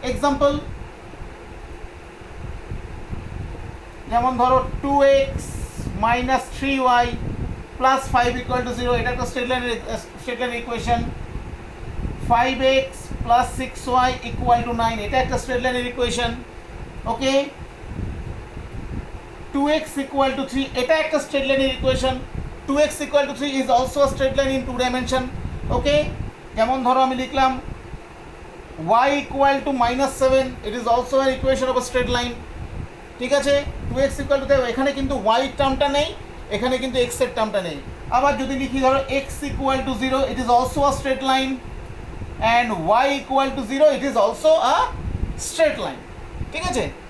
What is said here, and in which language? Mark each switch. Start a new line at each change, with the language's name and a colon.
Bangla: Example, যেমন ধরো 2x minus 3y plus 5 equal to 0, এটা একটা স্ট্রেট লাইনের equation. 5x plus 6y equal to 9, এটা একটা স্ট্রেট লাইনের equation. Okay, 2x equal to 3, এটা একটা স্ট্রেট লাইনের equation.
English: 2x equal to 3 is also a straight line in 2 dimension.
Bangla: ওকে, যেমন ধরো আমি লিখলাম
English: y equal to -7, it is also an equation of a straight line,
Bangla: ঠিক আছে। 2x equal to, এখানে কিন্তু y টার্মটা নেই, এখানে কিন্তু x এর টার্মটা নেই। আবার যদি লিখি ধরো
English: x equal to 0, it is also a straight line, and y equal to 0, it is also a straight line,
Bangla: ঠিক আছে।